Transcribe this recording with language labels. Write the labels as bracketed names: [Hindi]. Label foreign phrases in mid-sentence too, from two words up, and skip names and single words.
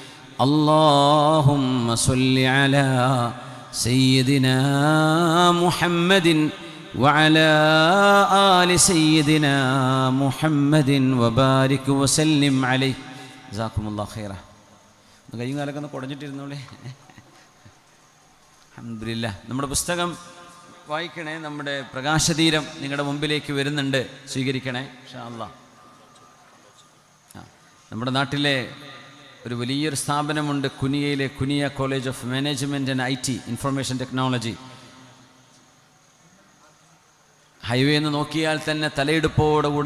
[Arabic] اللهم صل على سيدنا محمد وعلى آل سيدنا محمد وبارك وسلم عليه جزاكم الله خيرا [Malayalam] കയ്യും കാലൊക്കെ ഒന്ന് കുടഞ്ഞിട്ടിരുന്നോളേ അൽഹംദുലില്ലാഹ് നമ്മുടെ പുസ്തകം വായിക്കണേ നമ്മുടെ പ്രകാശതീരം നിങ്ങളുടെ മുമ്പിലേക്ക് വരുന്നുണ്ട് സ്വീകരിക്കണേ [Arabic] إن شاء الله [Malayalam] നമ്മുടെ നാട്ടിലെ ഒരു വലിയൊരു സ്ഥാപനമുണ്ട് കുനിയയിലെ കുനിയ കോളേജ് ഓഫ് മാനേജ്മെൻറ്റ് ആൻഡ് IT [English] information technology highway [Malayalam] എന്ന് നോക്കിയാൽ തന്നെ തലയെടുപ്പോടുകൂടെ